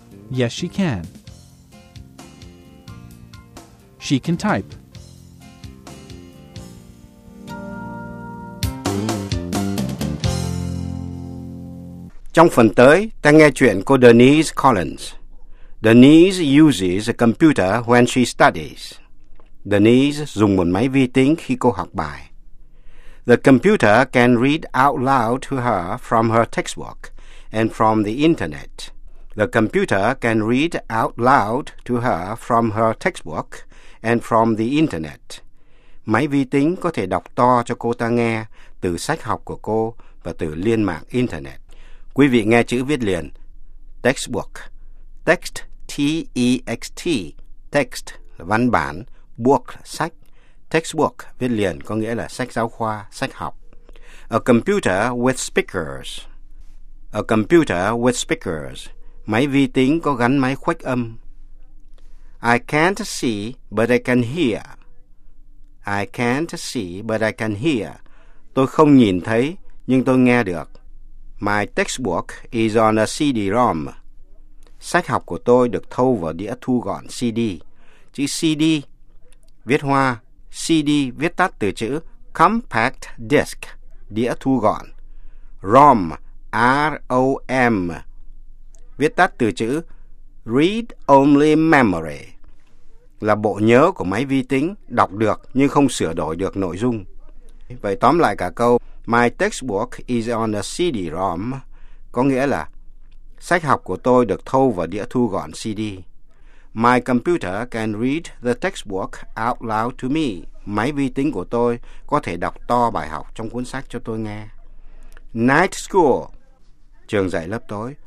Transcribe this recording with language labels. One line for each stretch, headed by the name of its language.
English: Yes, she can. She can type.
Vietnamese: Trong phần tới, ta nghe chuyện cô Denise Collins.
English: Denise uses a computer when she studies.
Vietnamese: Denise dùng một máy vi tính khi cô học bài.
English: The computer can read out loud to her from her textbook and from the internet. The computer can read out loud to her from her textbook and from the internet.
Vietnamese: Máy vi tính có thể đọc to cho cô ta nghe từ sách học của cô và từ liên mạng internet. Quý vị nghe chữ viết liền.
English: Textbook. Text, T-E-X-T.
Vietnamese: Text, văn bản. Book, sách. Textbook, viết liền, có nghĩa là sách giáo khoa, sách học.
English: A computer with speakers. A computer with speakers.
Vietnamese: Máy vi tính có gắn máy khuếch âm.
English: I can't see, but I can hear. I can't see, but I can hear.
Vietnamese: Tôi không nhìn thấy, nhưng tôi nghe được.
English: My textbook is on a CD-ROM.
Vietnamese: Sách học của tôi được thâu vào đĩa thu gọn CD. Chữ CD viết hoa, CD viết tắt từ chữ compact disc, đĩa thu gọn. ROM, R-O-M, viết tắt từ chữ read only memory, là bộ nhớ của máy vi tính, đọc được nhưng không sửa đổi được nội dung. Vậy tóm lại cả câu,
English: my textbook is on a CD-ROM,
Vietnamese: có nghĩa là sách học của tôi được thâu vào đĩa thu gọn CD.
English: My computer can read the textbook out loud to me.
Vietnamese: Máy vi tính của tôi có thể đọc to bài học trong cuốn sách cho tôi nghe. Night school, trường dạy lớp tối.